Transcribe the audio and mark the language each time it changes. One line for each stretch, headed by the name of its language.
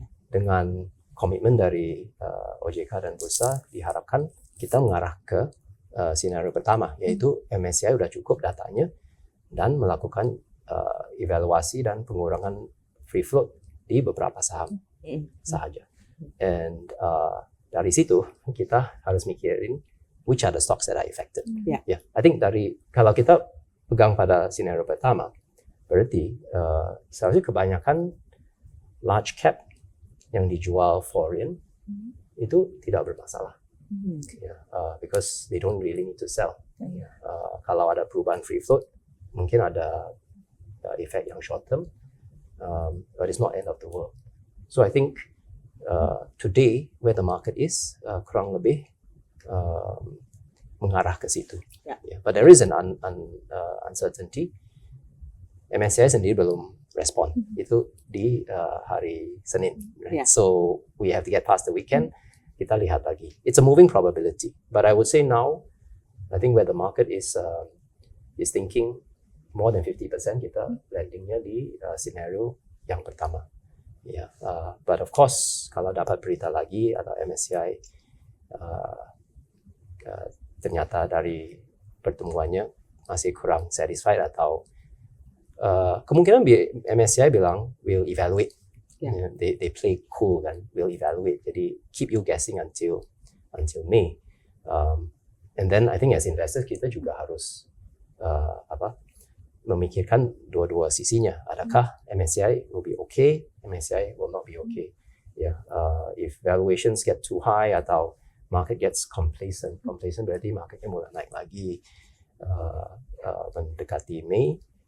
Indonesian: Dengan komitmen dari OJK dan bursa diharapkan kita mengarah ke scenario pertama, yaitu MSCI udah cukup datanya dan melakukan evaluasi dan pengurangan free float di beberapa saham sahaja.
English: And
Indonesian: dari situ kita harus mikirin
English: which are the stocks that are affected. Yeah, I think
Indonesian: kalau kita pegang pada scenario pertama, berarti seharusnya kebanyakan large cap yang dijual foreign itu tidak bermasalah.
English: Because they don't really need to sell.
Indonesian: Kalau ada perubahan free float, mungkin ada efek yang short term,
English: but it's not end of the world. So I think today where the market is
Indonesian: kurang lebih mengarah ke situ.
English: But there is an uncertainty.
Indonesian: MSCI sendiri belum respon. Itu di hari Senin.
English: Right? So we have to get past the weekend.
Indonesian: Kita lihat lagi.
English: It's a moving probability. But I would say now, I think where the market is thinking more than 50%
Indonesian: kita landingnya di scenario yang pertama.
English: But of course,
Indonesian: kalau dapat berita lagi atau MSCI ternyata dari pertemuannya masih kurang satisfied atau kemungkinan MSCI bilang
English: will evaluate. They play cool and will evaluate. Jadi keep you guessing until May. And then I think as investors
Indonesian: kita juga harus memikirkan dua-dua sisinya. Adakah
English: MSCI will be okay? MSCI will not be okay. If valuations get too high atau market gets complacent
Indonesian: berarti marketnya mulai naik lagi mendekati Mei.